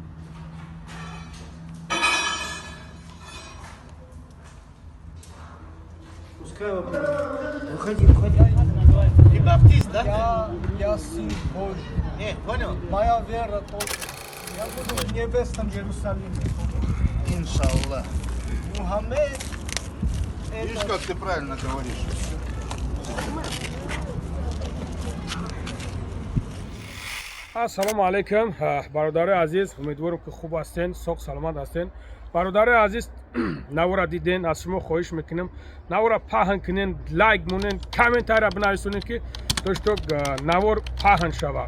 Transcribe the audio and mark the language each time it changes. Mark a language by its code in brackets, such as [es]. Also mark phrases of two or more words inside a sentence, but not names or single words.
[ru] Пускай выходи. Ты баптист, да? Я сын Божий. Нет, понял? Моя вера только. Я буду в небесном Иерусалиме. Иншаллах. Мухаммед. Видишь, как ты правильно говоришь? [ar] السلام عليكم, [tg] бародари азиз, умедворам ки хуб ҳастен, соғ саломат ҳастен. бародари азиз, навора диден, аз шумо хоҳиш мекунем навора паҳн кунен, лайк монен, комментария бинависонед ки тошток навор паҳн шава.